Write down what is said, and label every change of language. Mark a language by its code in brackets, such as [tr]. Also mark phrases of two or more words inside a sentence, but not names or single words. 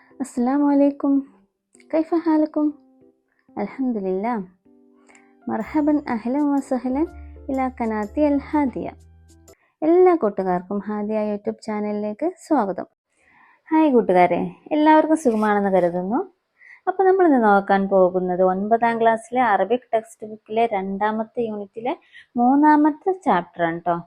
[ar] السلام عليكم. كيف حالكم؟ الحمد لله. مرحبا أهلا وسهلا إلى قناتي الهادية. [ml] എല്ലാ കൂട്ടുകാർക്കും ഹാദിയ യൂട്യൂബ് ചാനലിലേക്ക് സ്വാഗതം. ഹായ് കൂട്ടുകാരെ, എല്ലാവർക്കും സുഖമാണെന്ന് കരുതുന്നു. അപ്പോൾ നമ്മളിന്ന് നോക്കാൻ പോകുന്നത് 9ാം ക്ലാസ്സിലെ [en] Arabic text [ml] ബുക്കിലെ 2ാമത്തെ യൂണിറ്റിലെ 3ാമത്തെ ചാപ്റ്റർ ആണ് കേട്ടോ.